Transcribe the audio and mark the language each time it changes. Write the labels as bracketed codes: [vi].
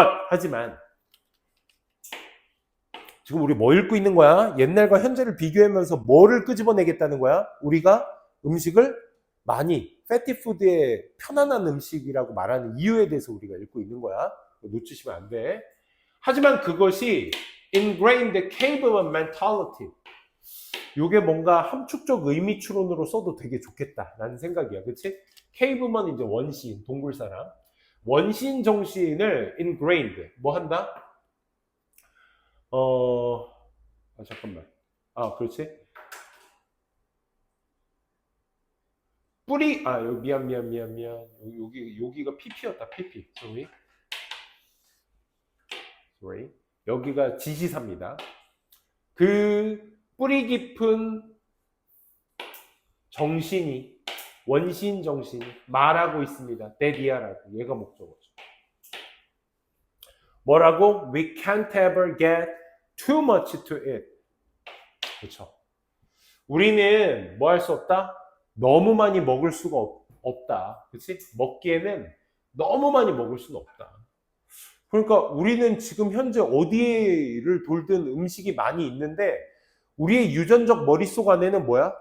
[ko] 하지만 지금 우리 뭐 읽고 있는 거야? 옛날과 현재를 비교하면서 뭐를 끄집어내겠다는 거야? 우리가 음식을 많이 패티푸드의 편안한 음식이라고 말하는 이유에 대해서 우리가 읽고 있는 거야. 놓치시면 안 돼. [en] 하지만 그것이 ingrained caveman mentality. [ko] 요게 뭔가 함축적 의미 추론으로 써도 되게 좋겠다라는 생각이야. 그치? caveman 이제 원시인, 동굴 사람. 원시인 정신을 ingrained. 뭐 한다? 잠깐만. 그렇지. 미안. 여기가 PP였다, PP. sorry. 여기가 지시사입니다. 그 뿌리 깊은 정신이, 원시인 정신이 말하고 있습니다. 데디아라고. 얘가 목적어죠. 뭐라고? [en] We can't ever get too much to eat. [ko] 그렇죠. 우리는 뭐 할 수 없다? 너무 많이 먹을 수가 없다. 그렇지? 먹기에는 너무 많이 먹을 수는 없다. 그러니까 우리는 지금 현재 어디를 돌든 음식이 많이 있는데 우리의 유전적 머릿속 안에는 뭐야?